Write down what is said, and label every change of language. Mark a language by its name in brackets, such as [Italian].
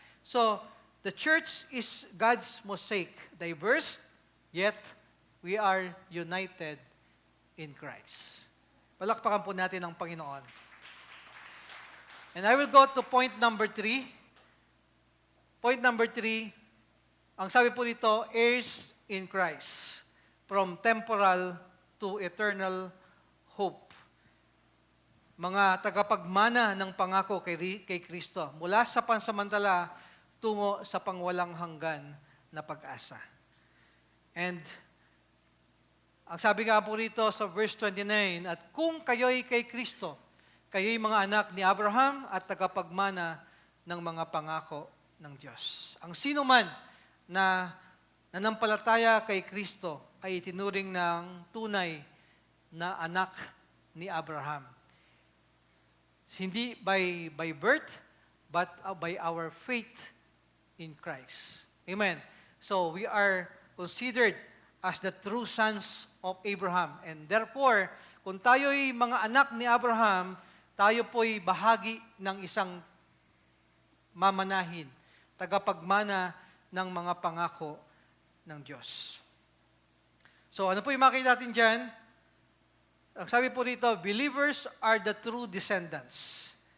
[English] So, the church is God's mosaic, diverse, yet we are united in Christ. [Filipino] Palakpakan po natin ang Panginoon. [English] And I will go to point number 3. Point number 3, [Filipino] ang sabi po dito, [English] heirs in Christ, from temporal to eternal hope. [Filipino] Mga tagapagmana ng pangako kay Kristo, mula sa pansamantala tungo sa pangwalang hanggan na pag-asa. And ang sabi nga po rito sa verse 29, at kung kayo'y kay Kristo, kayo'y mga anak ni Abraham at tagapagmana ng mga pangako ng Diyos. Ang sino man na nanampalataya kay Kristo ay itinuring ng tunay na anak ni Abraham. Hindi [English] by birth, but by our faith in Christ. Amen. So we are considered as the true sons of Abraham. And therefore, [Filipino] kung tayo'y mga anak ni Abraham, tayo po'y bahagi ng isang mamanahin, tagapagmana ng mga pangako ng Diyos. So ano po yung makita natin dyan? Ang sabi po rito, [English] believers are the true descendants.